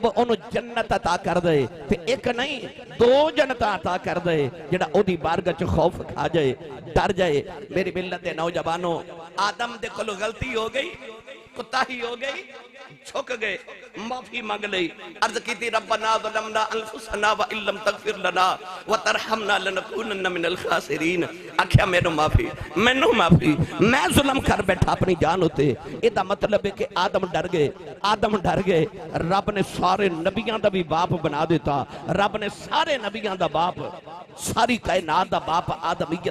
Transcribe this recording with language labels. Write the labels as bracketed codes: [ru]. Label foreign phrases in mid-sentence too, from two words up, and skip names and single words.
[pa] ਓਨੂੰ ਜੰਨਤ ਅਤਾ ਕਰ ਦੇ ਤੇ ਏਕ ਨਹੀਂ 2 ਜੰਨਤ ਅਤਾ ਕਰ ਦੇ ਜਿਹੜਾ ਓਦੀ ਬਾਰਗਾਹ ਚ ਖ਼ੌਫ਼ ਖਾ ਜਾਏ ਡਰ ਜਾਏ ਮੇਰੀ ਮਿੱਲਤ ਦੇ ਨੌਜਵਾਨੋ ਆਦਮ ਦੇ ਕੋਲੋਂ ਗ਼ਲਤੀ ਹੋ ਗਈ ਕੁਤਾਹੀ ਹੋ ਗਈ ਝੁਕ ਗਏ ਮਾਫ਼ੀ ਮੰਗ ਲਈ ਅਰਜ਼ ਕੀ [ar] ربنا ظلمنا أنفسنا وإن لم تغفر لنا وترحمنا لنكونن من الخاسرين [pa] ਆਖਿਆ ਮੈਨੂੰ ਮਾਫ਼ੀ ਮੈਂ ਜ਼ੁਲਮ ਕਰ ਬੈਠਾ ਆਪਣੀ ਜਾਨ ਉੱਤੇ ਏਦਾ ਮਤਲਬ ਹੈ ਕਿ ਆਦਮ ਡਰ ਗਏ ਰੱਬ ਨੇ ਸਾਰੇ ਨਬੀਆਂ ਦਾ ਵੀ ਬਾਪ ਬਣਾ ਦਿੱਤਾ ਰੱਬ ਨੇ ਸਾਰੇ ਨਬੀਆਂ ਦਾ ਬਾਪ ਸਾਰੀ ਕਾਇਨਾਤ ਦਾ ਬਾਪ ਆਦਮੀਅਤ